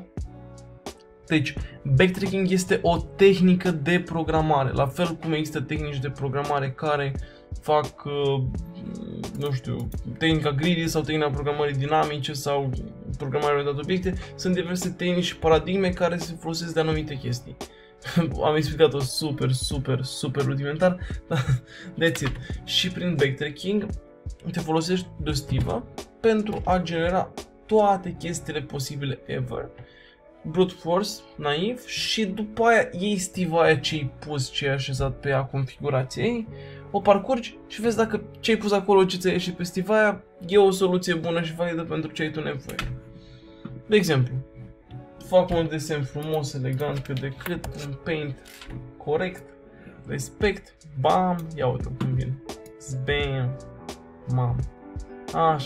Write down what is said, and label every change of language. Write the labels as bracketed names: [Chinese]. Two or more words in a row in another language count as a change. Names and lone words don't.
[Romanian] Deci, backtracking este o tehnică de programare, la fel cum există tehnici de programare care fac, nu știu, tehnica greedy sau tehnica programării dinamice sau programarea orientată obiecte, sunt diverse tehnici și paradigme care se folosesc de anumite chestii. Am explicat-o super rudimentar, dar [English] that's it. [Romanian] Și prin backtracking te folosești de Stiva pentru a genera toate chestiile posibile [English] ever, brute force, [Romanian] naiv, și după aia iei Stiva aia ce-ai pus, ce-ai așezat pe ea, configurația ei, o parcurgi și vezi dacă ce-ai pus acolo, ce ți-a ieșit pe Stiva aia, e o soluție bună și validă pentru ce ai tu nevoie. De exemplu, fac un desen frumos, elegant, cât de cât, un paint corect, respect, bam, ia uite cum vine, bam, mam, așa.